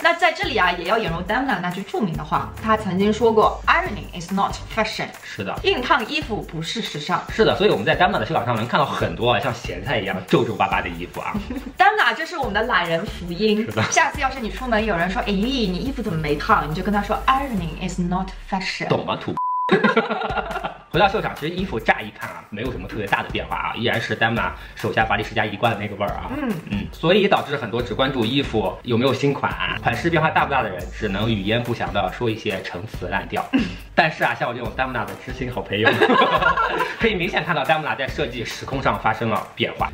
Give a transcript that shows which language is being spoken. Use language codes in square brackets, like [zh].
[zh] 那在这里啊，也要引入 Damna 那句著名的话，他曾经说过 ， [en] Ironing is not fashion。 [zh] 是的，硬烫衣服不是时尚。是的，所以我们在 Damna 的秀场上能看到很多像咸菜一样皱皱巴巴的衣服啊。 Damna 这是我们的懒人福音。是的，下次要是你出门有人说，哎，你衣服怎么没烫？你就跟他说 ， [en] Ironing is not fashion。 [zh] 懂吗，土？回到秀场，其实衣服乍一看啊，没有什么特别大的变化啊，依然是 Damna 手下巴黎世家一贯的那个味儿啊。所以导致很多只关注衣服有没有新款、款式变化大不大的人，只能语焉不详的说一些陈词滥调。但是啊，像我这种 Damna 的知心好朋友，可以明显看到 Damna 在设计时空上发生了变化。